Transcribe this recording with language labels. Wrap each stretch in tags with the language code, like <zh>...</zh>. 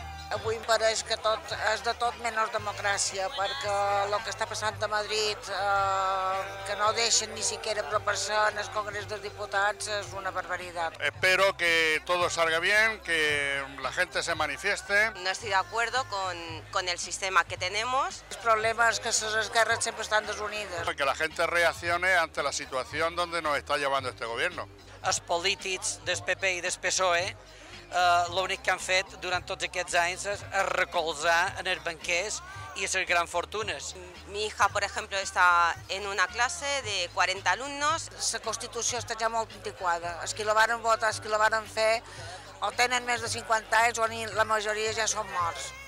<ca>Avui em pareix que tot és de tot menys democràcia, perquè el que està passant a Madrid, que no deixen</ca> <es>ni siquiera</es> <ca>propensar en el Congrés dels Diputats, és una barbaritat.</ca> <es>Espero que todo salga bien, que la gente se manifieste. No estoy de acuerdo con el sistema que tenemos. El problema es que las esquerras siempre están desunidas. Que la gente reaccione ante la situación donde nos está llevando este gobierno.</es> <ca>Els polítics del PP i del PSOE, l'únic que han fet durant tots aquests anys és recolzar en els banquers i les grans fortunes.</ca> <es>Mi hija,</es> <ca>per exemple, està en una classe de 40 alumnes. La Constitució està ja molt antiquada. Els que la varen votar, els que la varen fer, o tenen més de 50 anys o la majoria ja són morts.</ca>